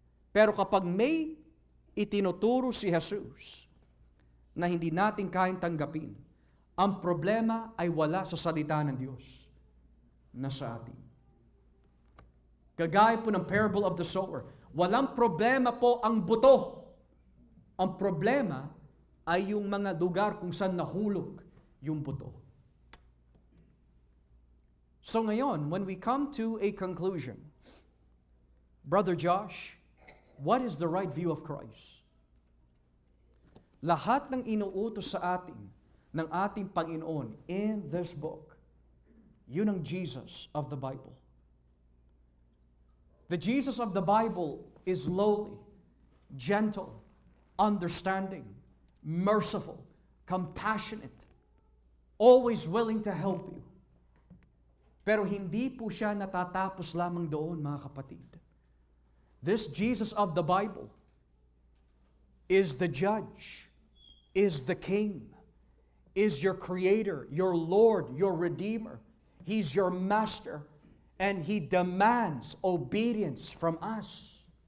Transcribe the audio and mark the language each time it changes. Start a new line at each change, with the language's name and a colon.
Filipino: Pero kapag may itinuturo si Jesus na hindi natin kayang tanggapin, ang problema ay wala sa salita ng Diyos na sa atin. Kagaya po ng
English: parable of the sower,
Filipino: walang problema po ang buto. Ang problema ay yung mga lugar kung saan nahulog yung buto. So ngayon,
English: when we come to a conclusion, Brother Josh, what is the right view of Christ?
Filipino: Lahat ng inuutos sa atin ng ating Panginoon
English: in this book,
Filipino: yun ang Jesus
English: of the Bible. The Jesus of the Bible is lowly, gentle, understanding, merciful, compassionate, always willing to help you.
Filipino: Pero hindi po siya natatapos lamang doon, mga kapatid.
English: This Jesus of the Bible is the judge, is the king, is your creator, your Lord, your redeemer. He's your master, and He demands obedience from us.